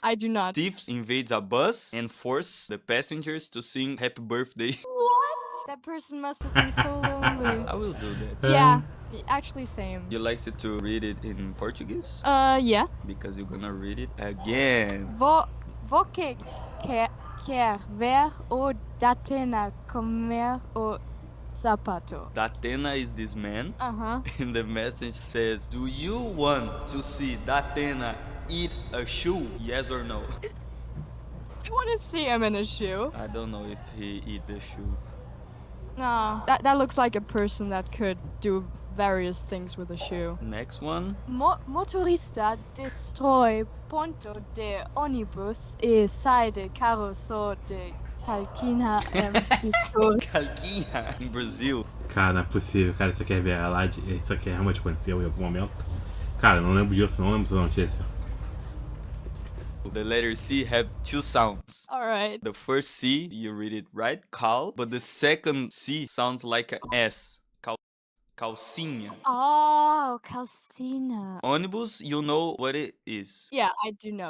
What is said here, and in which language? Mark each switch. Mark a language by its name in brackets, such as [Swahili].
[English] I do not. Thieves invades a bus and force the passengers to sing happy birthday. What? That person must have been so lonely. I will do that. Yeah, actually same. You like it to read it in Portuguese? Yeah. Because you're gonna read it again. [Portuguese] Vou que quer ver o Datena comer o sapato. [English] Datena is this man. Uh-huh. And the message says, do you want to see Datena eat a shoe? Yes or no? I want to see him in a shoe. I don't know if he eat the shoe. No, that looks like a person that could do various things with a shoe. Next one. [Portuguese] Motorista destrói ponto de ônibus e sai de carro só de calquinha [English] Calquinha. In Brazil. [Portuguese] Cara, não é possível, cara, isso aqui é verdade, isso aqui realmente aconteceu em algum momento. Cara, não lembro disso, não lembro dessa notícia. [English] The letter C have two sounds. Alright. The first C, you read it right, cal, but the second C sounds like an S. [Portuguese] Calcinha. Oh, calcina. [English] Ônibus, you know what it is. Yeah, I do know.